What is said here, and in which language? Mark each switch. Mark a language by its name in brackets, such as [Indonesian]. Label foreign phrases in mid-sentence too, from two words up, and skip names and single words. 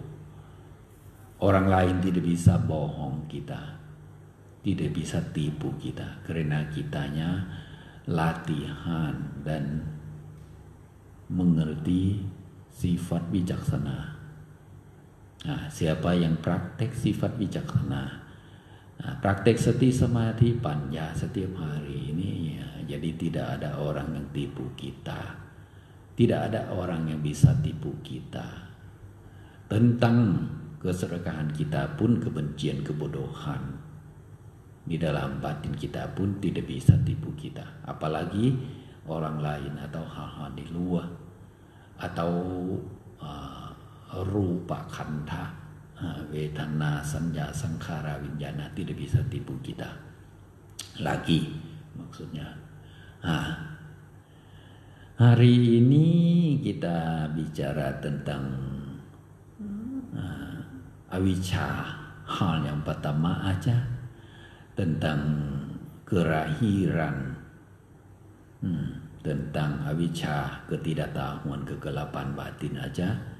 [Indonesian] Orang lain tidak bisa bohong kita, tidak bisa tipu kita, karena kitanya latihan dan mengerti sifat bijaksana. Nah, siapa yang praktek sifat bijaksana, praktek [Pali] sati samadhi panya [Indonesian] setiap hari ini, ya, jadi tidak ada orang yang tipu kita, tidak ada orang yang bisa tipu kita. Tentang keserakahan kita pun, kebencian, kebodohan di dalam batin kita pun tidak bisa tipu kita, apalagi orang lain atau hal-hal di luar atau [Pali] rupa khandha, vedana, sanya, sankhara, winyana [Indonesian] tidak bisa tipu kita lagi. Maksudnya hari ini kita bicara tentang avijja, hal yang pertama aja, tentang kelahiran, tentang avijja, ketidaktahuan, kegelapan batin aja.